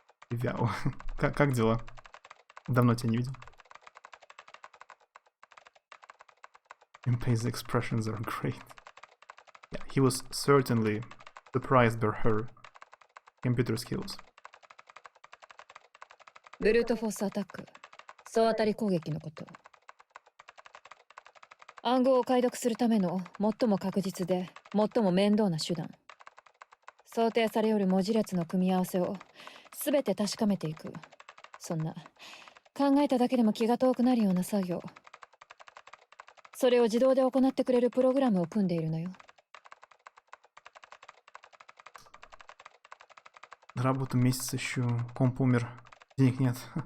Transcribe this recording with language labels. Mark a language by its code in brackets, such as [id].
[ru] Вяу. Как дела? Давно тебя не видел. [en] Impey's expressions are great. Yeah, he was certainly surprised by her computer skills. [ja] ブルートフォースアタック、総当たり攻撃のこと。暗号を解読するための最も確実で最も面倒な手段。想定されよる文字列の組み合わせを全て確かめていく。そんな考えただけでも気が遠くなるような作業。それを自動で行ってくれるプログラムを組んでいるのよ。 [ru] Работа месяц еще, комп умер, денег нет.